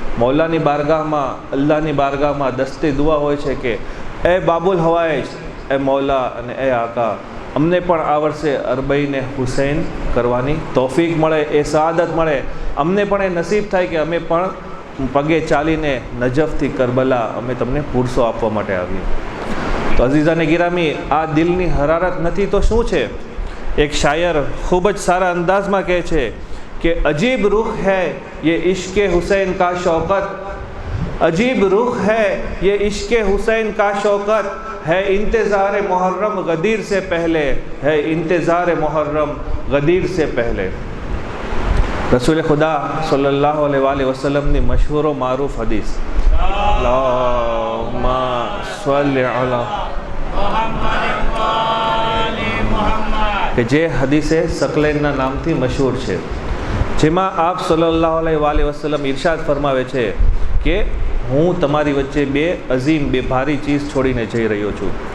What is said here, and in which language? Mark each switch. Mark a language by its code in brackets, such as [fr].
[gu] મૌલાની બારગાહમાં, અલ્લાહની બારગાહમાં દસ્તે દુઆ હોય છે કે એ બાબુલ હવાઈજ, એ મૌલા અને એ આકા, અમને પણ આ વર્ષે અરબઈને હુસૈન કરવાની તૌફીક મળે, એ સઆદત મળે, અમને પણ એ નસીબ થાય કે અમે પણ પગે ચાલીને નજફથી કરબલા અમે તમને પુરસો આપવા માટે આવીએ. તો અઝીઝાને ગિરામી, આ દિલની હરારત નથી તો શું છે? એક શાયર ખૂબ જ સારા અંદાજમાં કહે છે [ur] کہ عجیب رخ ہے یہ عشق حسین کا شوقت، عجیب رخ ہے یہ عشق حسین کا شوقت، ہے انتظار محرم غدیر سے پہلے، ہے انتظار محرم غدیر سے پہلے. رسول خدا صلی اللہ علیہ وآلہ وسلم نے مشہور و معروف حدیث اللہم صلی علی [gu] کہ જે હદીસે સકલેનના નામથી મશહૂર છે, જેમાં આપ સલ્લલ્લાહુ અલૈહિ વસલ્લમ ઇરશાદ ફરમાવે છે કે હું તમારી વચ્ચે બે અઝીમ, બે ભારી ચીજ છોડીને જઈ રહ્યો છું.